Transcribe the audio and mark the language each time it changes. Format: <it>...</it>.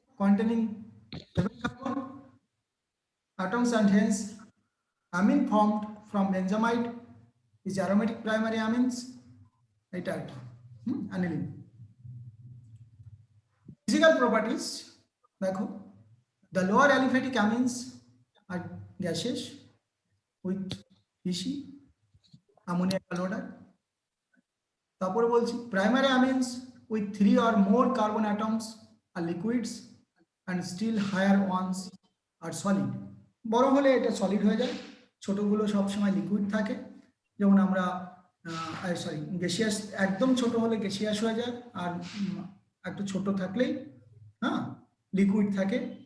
<en>containing 7 carbon atoms and hence amine formed from benzamide is aromatic primary amines.</en> <bn>এটা একটা aniline.</bn> <en>Physical properties দেখো, the lower aliphatic amines are gaseous with fishy ammonia odor.</en> <bn>তারপরে বলছি</bn> <en>primary amines with 3 or more carbon atoms are liquids and still higher ones are solid.</en> <bn>বড় হলে এটা solid হয়ে যায়, ছোটগুলো সব সময় লিকুইড থাকে। যেমন আমরা সরি গ্যাসিয়াস, একদম ছোট হলে গ্যাসিয়াস হয়ে যায়, আর একটু ছোট থাকলেই লিকুইড থাকে।</bn>